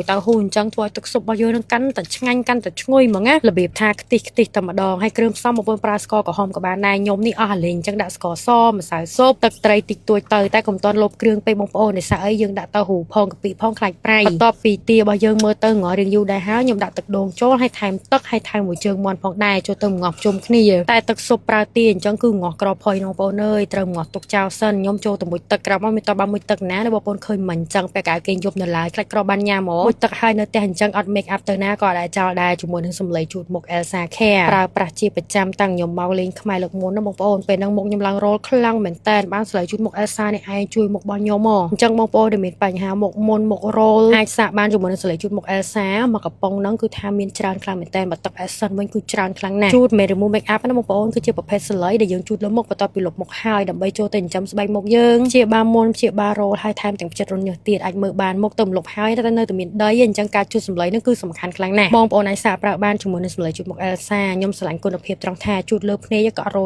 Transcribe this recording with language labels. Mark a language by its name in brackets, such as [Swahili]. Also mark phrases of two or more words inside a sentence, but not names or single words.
[Khmer] តៅហ៊ូអញ្ចឹងធ្វើឲ្យទឹកស៊ុបរបស់យើងនឹងកាន់តែឆ្ងាញ់កាន់តែឈ្ងុយហ្មងណារបៀបថាខ្ទិះតែម្ដងហើយគ្រឿងផ្សំបងប្អូនប្រើស្ករក្រហមក៏បានដែរខ្ញុំនេះអស់អាលេងអញ្ចឹងដាក់ស្ករសម្សៅស៊ុបទឹកត្រីតិចតួចទៅតែកុំតន់លបគ្រឿងពេកបងប្អូនដោយសារអីយើងដាក់តៅហ៊ូផងកាពិផងខ្លាចប្រៃបន្ទាប់ពីទារបស់យើងមើលទៅងល់រៀងយូរដែរហើយខ្ញុំដាក់ទឹកដូងចូលហើយថែមទឹកហើយថែមមួយជើងមាន់ផងដែរចូលទៅងាស់ជុំគ្នាតែទឹកស៊ុបប្រើទាអញ្ចឹងគឺងាស់ក្រផុយបងប្អូនអើយត្រូវងាស់ទុកចោលសិនខ្ញុំចូលទៅមួយទឹកក្រោមមកមានតបាមួយទឹកណាបងប្អូនឃើញមិនអញ្ចឹងពេលកៅគេយប់នៅឡើយខ្លាចក្រ បានញ៉ាំមួយទឹកហើយនៅផ្ទះអញ្ចឹងអត់ [English] make up [Khmer] ទៅណាក៏អាចចោលដែរជាមួយនឹងសម្លេងជូតមុខ Elsa Care ប្រើប្រាស់ជាប្រចាំតាំងខ្ញុំមកលេងខ្មែរលើកមុនណាបងប្អូនពេលហ្នឹងមុខខ្ញុំឡើងរលខ្លាំងមែនតើបានស្លេងជូតមុខ Elsa នេះឯងជួយមុខរបស់ខ្ញុំហ៎អញ្ចឹងបងប្អូនដែលមានបញ្ហាមុខមុនមុខរលអាចសាកបានជាមួយនឹងស្លេងជូតមុខ Elsa មកកំប៉ុងហ្នឹងគឺថាមានច្រើនខ្លាំងមែនតើបើទឹក Essence វិញគឺច្រើនខ្លាំងណាស់ជូតមេ [English] remove make up [Khmer] ណាបងប្អូនគឺជាប្រភេទស្លេងដែលយើងជូតលើមុខបន្ទាប់ពីលុបមុខហើយដើម្បីចូលទៅចិញ្ចឹមស្បែកមុខយើងព្យាបាលមុនព្យាបាលរលហើយថែមទាំងចិត្តរញើសទៀតអាចមើលបានមុខទៅលុបហើយតែនៅតែមានដីអញ្ចឹងការជូតសម្លេងហ្នឹងគឺសំខាន់ខ្លាំងណាស់បងប្អូនអាចសាកប្រើបានជាមួយនឹងសម្លេងជូតមុខ Elsa ខ្ញុំស្រឡាញ់គុណភាពត្រង់ថាជូតលើភ្នែកក៏រល